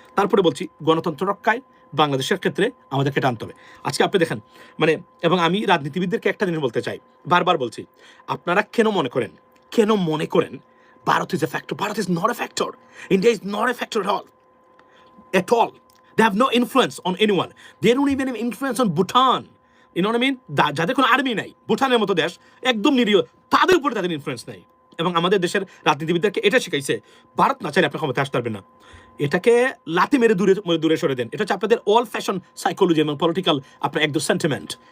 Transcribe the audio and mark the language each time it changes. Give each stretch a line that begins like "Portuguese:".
Bangla: তারপরে বলছি গণতন্ত্র রক্ষায় বাংলাদেশের ক্ষেত্রে আমাদেরকে টানতে হবে। আজকে আপনি দেখেন মানে, এবং আমি রাজনীতিবিদদেরকে একটা জিনিস বলতে চাই, বারবার বলছি, আপনারা কেন মনে করেন Bharat
English: Is a factor? Bharat is not a factor, India is not a factor at all. They have no influence on anyone. They don't even have influence on Bhutan. You know what I mean?
Bangla: যাদের কোনো army নাই, ভুটানের মতো দেশ একদম নিরীহ, তাদের উপরে তাদের ইনফ্লুয়েন্স নাই। এবং আমাদের দেশের রাজনীতিবিদদেরকে এটা শিখাইছে, ভারত না চাইলে আপনার ক্ষমতা আসতে পারবেন না, এটাকে লাথি মেরে দূরে সরে দেন। এটা হচ্ছে আপনাদের
English: all fashion psychology
Bangla: এবং পলিটিক্যাল আপনার একদম সেন্টিমেন্ট।